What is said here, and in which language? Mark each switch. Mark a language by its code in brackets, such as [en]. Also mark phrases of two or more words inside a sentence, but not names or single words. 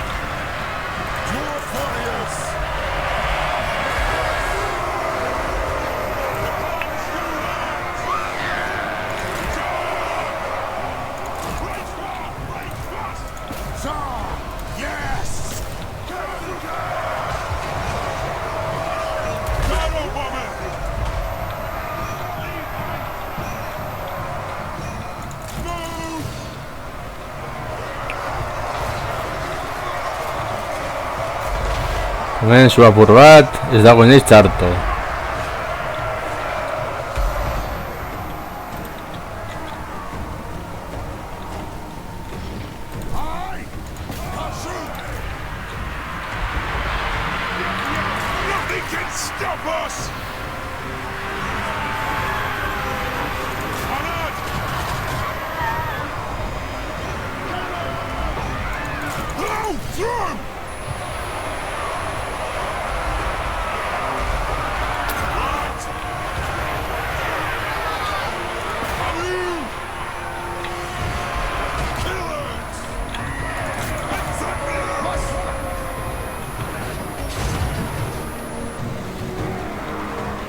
[en] Your fires! Sir! Yes! Gyro bomber! Move! [eu] Hemen zu apur bat, ez dago inoiz txarto. [en] Aye! Pursue! Nothing can stop us! Alert! Blow through! Right! Halloo! Killers! Executors!